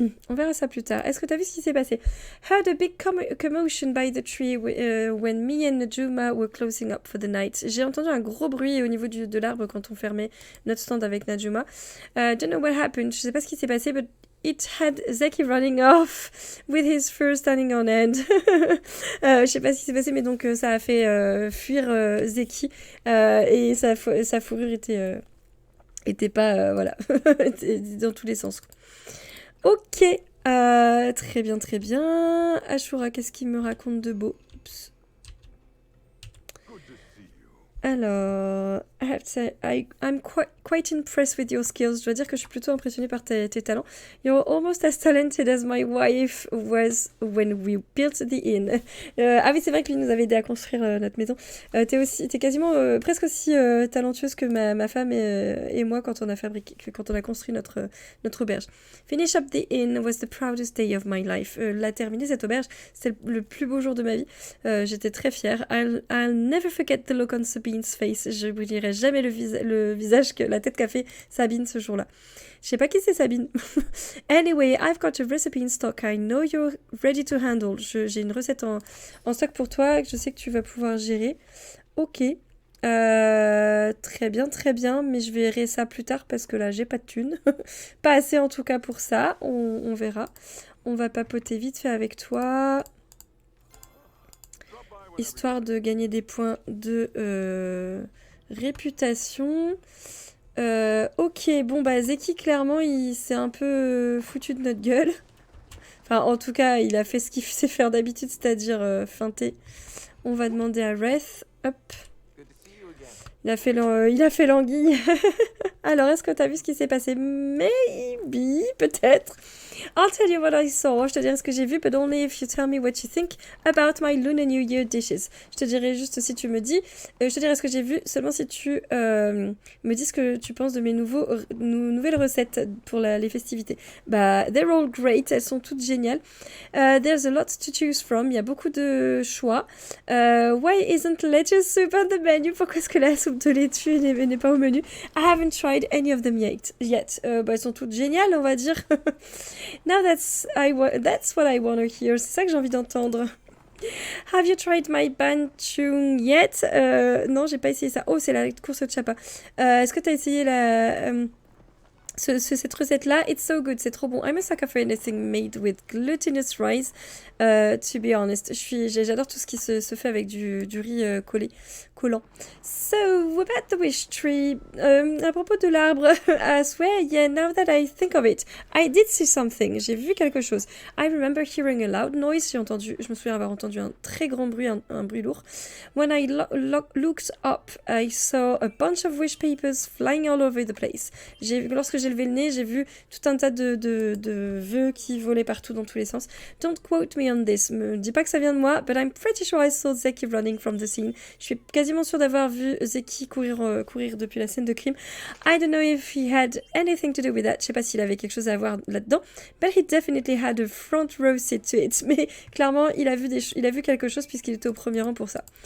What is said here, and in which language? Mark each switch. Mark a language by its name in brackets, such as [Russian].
[French] On verra ça plus tard. Est-ce que t'as vu ce qui s'est passé? [English] Heard a big commotion by the tree when me and Najuma were closing up for the night. [French] J'ai entendu un gros bruit au niveau de l'arbre quand on fermait notre stand avec Najuma. [English] Don't know what happened. [French] Je sais pas ce qui s'est passé, [English] but it had Zeki running off with his fur standing on end. [French] Je sais pas ce qui s'est passé, mais donc ça a fait fuir Zeki et sa fourrure était pas voilà dans tous les sens. Ok, très bien, très bien. Ashura, qu'est-ce qu'il me raconte de beau? Oups. [English] Alors, I have to say, I'm quite impressed with your skills. [French] Je dois dire que je suis plutôt impressionnée par tes talents. [English] You're almost as talented as my wife was when we built the inn. [French] Ah oui, c'est vrai que lui nous avait aidé à construire notre maison. T'es quasiment presque aussi talentueuse que ma femme et moi quand on a construit notre auberge. [English] Finish up the inn was the proudest day of my life. [French] La terminer cette auberge, c'était le plus beau jour de ma vie. J'étais très fière. [English] I'll never forget the look on Sabine's face. [French] Je n'oublierai jamais le visage, la tête qu'a fait Sabine ce jour-là. Je sais pas qui c'est Sabine. [English] Anyway, I've got a recipe in stock. I know you're ready to handle. [French] J'ai une recette en stock pour toi que je sais que tu vas pouvoir gérer. Ok. Très bien, mais je verrai ça plus tard parce que là j'ai pas de thunes. Pas assez en tout cas pour ça. On verra. On va papoter vite fait avec toi. Histoire de gagner des points de réputation. Ok, bon bah Zeki clairement il s'est un peu foutu de notre gueule. Enfin en tout cas il a fait ce qu'il sait faire d'habitude, c'est-à-dire feinter. On va demander à Wraith. Hop. Il a fait l'anguille. Alors est-ce que t'as vu ce qui s'est passé? [English] Maybe, peut-être. I'll tell you what I saw. [French] Je te dirai ce que j'ai vu, [English] but only if you tell me what you think about my Lunar New Year dishes. [French] Je te dirai juste si tu me dis. Je te dirai ce que j'ai vu seulement si tu me dis ce que tu penses de mes nouvelles recettes pour les festivités. [English] Bah, they're all great. [French] Elles sont toutes géniales. [English] There's a lot to choose from. [French] Il y a beaucoup de choix. [English] Why isn't lettuce soup on the menu? [French] Pourquoi est-ce que la soupe de laitue n'est pas au menu? [English] I haven't tried any of them yet. [French] Bah, elles sont toutes géniales, on va dire. [English] Now that's what I want to hear. [French] C'est ça que j'ai envie d'entendre. [English] Have you tried my banchung yet? [French] Non, j'ai pas essayé ça. Oh, c'est la course au chapa. Est-ce que t'as essayé cette recette-là? [English] It's so good, [French] c'est trop bon. [English] I'm a sucker for anything made with glutinous rice. To be honest, [French] j'adore tout ce qui se fait avec du riz collant. [English] So, about the wish tree. [French] À propos de l'arbre, [English] I swear, yeah, now that I think of it, I did see something. [French] J'ai vu quelque chose. [English] I remember hearing a loud noise. [French] Je me souviens avoir entendu un très grand bruit, un bruit lourd. [English] When I looked up, I saw a bunch of wish papers flying all over the place. [French] Lorsque j'ai levé le nez, j'ai vu tout un tas de vœux qui volaient partout dans tous les sens. [English] Don't quote me on this. [French] Me dis pas que ça vient de moi, [English] but I'm pretty sure I saw Zeki running from the scene. [French] Je suis quasiment sûre d'avoir vu Zeki courir depuis la scène de crime. [English] I don't know if he had anything to do with that. [French] Je sais pas s'il avait quelque chose à voir là-dedans, [English] but he definitely had a front row seat to it. [French] Mais clairement, il a vu quelque chose puisqu'il était au premier rang pour ça.